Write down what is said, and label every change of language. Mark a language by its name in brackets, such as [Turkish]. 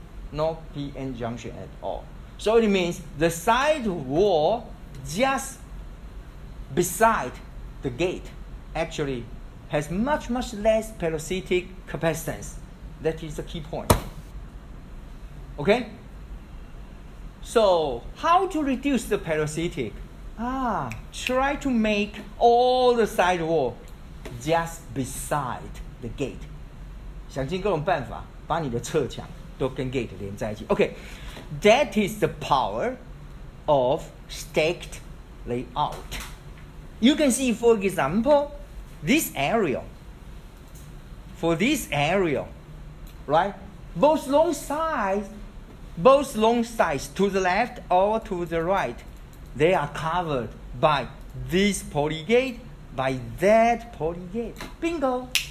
[English] No PN junction at all. So it means the side wall just beside the gate actually has much less parasitic capacitance. That is the key point. Okay? So how to reduce the parasitic? Try to make all the side wall just beside the gate. [Chinese] 想尽各种办法把你的侧墙都跟 gate 连在一起。 [English] Okay, that is the power of stacked layout. You can see, for example, this area. For this area, right? Both long sides to the left or to the right, they are covered by this polygate, by that polygate. Bingo!